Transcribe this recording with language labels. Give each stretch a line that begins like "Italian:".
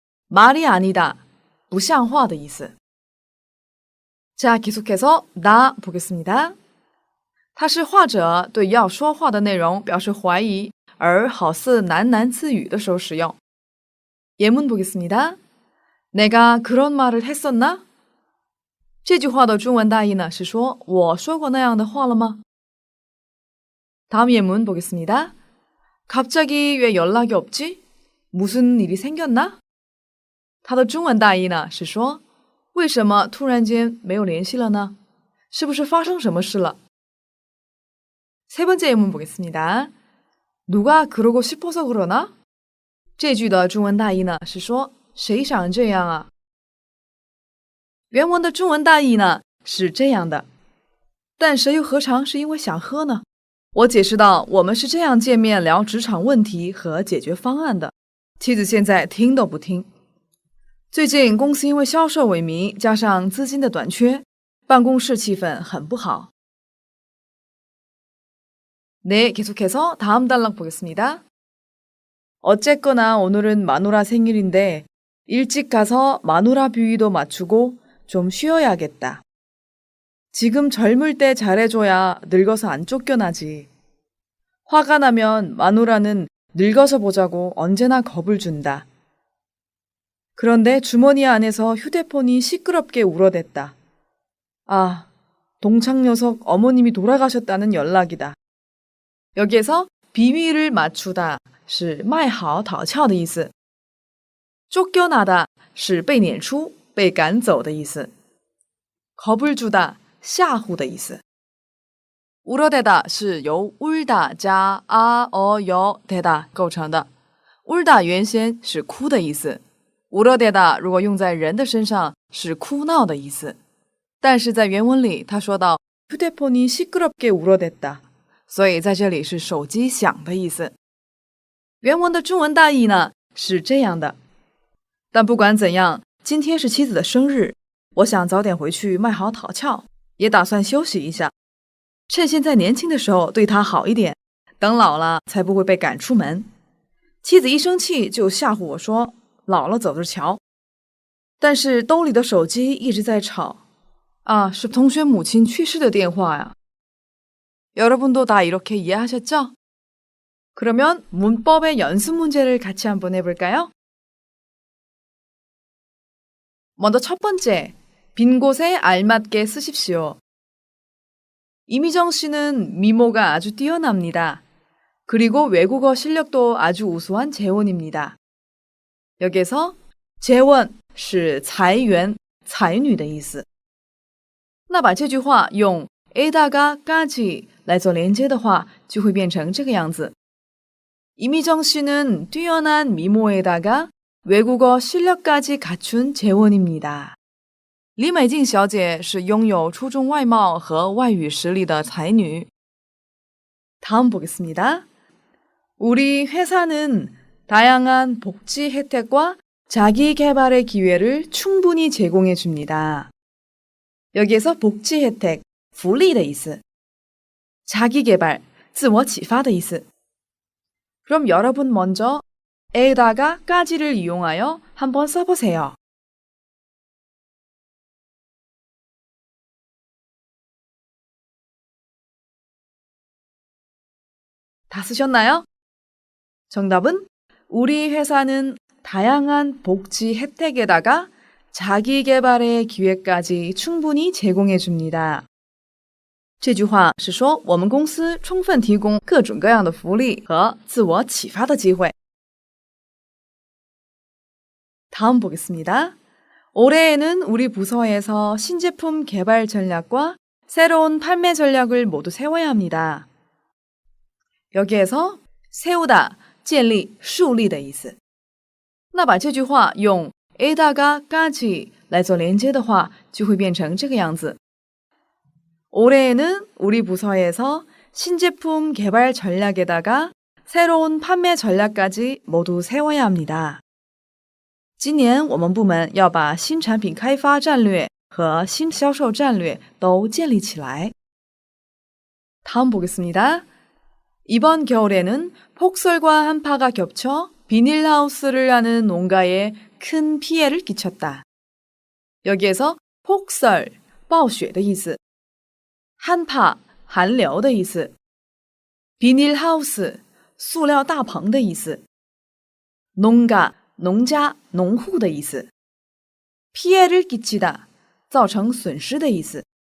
Korean: 말이 아니다
Chinese: 不像话的意思。
Korean: 자, 계속해서 나 보겠습니다.
Chinese: 它是画者对要说话的内容表示怀疑而好似喃喃自语的时候使用。
Korean: 예문 보겠습니다. 내가 그런 말을 했었나?
Chinese: 这句话的中文大意呢是说我说过那样的话了吗？
Korean: 다음 예문 보겠습니다. 갑자기 왜 연락이 없지? 무슨 일이 생겼나?
Chinese: 它的中文大意呢是说为什么突然间没有联系了呢？是不是发生什么事了？ 세 번째 예문 보겠습니다. 누가 그러고 싶어서 그러나? 这句的中文大意呢是说谁想这样啊？原文的中文大意呢是这样的，但谁又何尝是因为想喝呢？我解释到我们是这样见面聊职场问题和解决方案的，妻子现在听都不听。最近公司因为销售萎靡，加上资金的短缺，办公室气氛很不好。
Korean: 네, 계속해서 다음 단락 보겠습니다. 어쨌거나 오늘은 마누라 생일인데 일찍 가서 마누라 뷰이도 맞추고 좀 쉬어야겠다. 지금 젊을 때 잘해줘야 늙어서 안 쫓겨나지. 화가 나면 마누라는 늙어서 보자고 언제나 겁을 준다. 그런데 주머니 안에서 휴대폰이 시끄럽게 울어댔다. 아, 동창 녀석 어머님이 돌아가셨다는 연락이다. 여기에서 비위를 맞추다
Chinese: 是卖好讨俏的意思，
Korean: 쫓겨나다
Chinese: 是被撵出、被赶走的意思，
Korean: 겁을 주다
Chinese: 吓唬的意思。
Korean: 울어대다
Chinese: 是由
Korean: 울다 加 여 대다
Chinese: 构成的， 울다 原先是哭的意思， 울어대다 如果用在人的身上是哭闹的意思，但是在原文里他说到
Korean: 휴대폰이 시끄럽게 울어댔다，
Chinese: 所以在这里是手机响的意思。原文的中文大意呢是这样的，但不管怎样，今天是妻子的生日，我想早点回去卖好讨俏，也打算休息一下，趁现在年轻的时候对她好一点，等老了才不会被赶出门。妻子一生气就吓唬我说老了走着瞧，但是兜里的手机一直在吵，啊，是同学母亲去世的电话呀。
Korean: 여러분도 다 이렇게 이해하셨죠? 그러면 문법의 연습 문제를 같이 한번 해볼까요? 먼저 첫 번째, 빈 곳에 알맞게 쓰십시오. 이미정 씨는 미모가 아주 뛰어납니다. 그리고 외국어 실력도 아주 우수한 재원입니다. 여기에서 재원
Chinese: 是财源、才女的意思。那把这句话用
Korean: 에다가 까지
Chinese: 来做连接的话，就会变成这个样子。
Korean: 이미정 씨는 뛰어난 미모에다가 외국어 실력까지 갖춘 재원입니다.
Chinese: 李美静小姐是拥有出众外貌和外语实力的才女。
Korean: 다음 보겠습니다. 우리 회사는 다양한 복지 혜택과 자기 개발의 기회를 충분히 제공해 줍니다. 여기에서 복지 혜택,
Chinese: 福利的意思。
Korean: 자기 개발,
Chinese: 自我启发的意思。
Korean: 그럼 여러분 먼저 에다가 까지를 이용하여 한번 써보세요. 다 쓰셨나요? 정답은 우리 회사는 다양한 복지 혜택에다가 자기 개발의 기회까지 충분히 제공해 줍니다.
Chinese: 这句话是说我们公司充分提供各种各样的福利和自我启发的机会。
Korean: 다음 보겠습니다. 올해에는 우리 부서에서 신제품 개발 전략과 새로운 판매 전략을 모두 세워야 합니다. 여기에서 세우다,
Chinese: 建立, 树立的意思。那把这句话用
Korean: 에다가 까지
Chinese: 来做连接的话，就会变成这个样子。
Korean: 올해에는 우리 부서에서 신제품 개발 전략에다가 새로운 판매 전략까지 모두 세워야 합니다.
Chinese: 今年我们部门要把新产品开发战略和新销售战略都建立起来。
Korean: 다음 보겠습니다. 이번 겨울에는 폭설과 한파가 겹쳐 비닐하우스를 하는 농가에 큰 피해를 끼쳤다. 여기에서 폭설,
Chinese: 暴雪的意思， 한파, 寒流的意思， 비닐하우스, 塑料大棚的意思， 농가, 农家、农户的意思，
Korean: 피해를 끼치다,
Chinese: 造成损失的意思。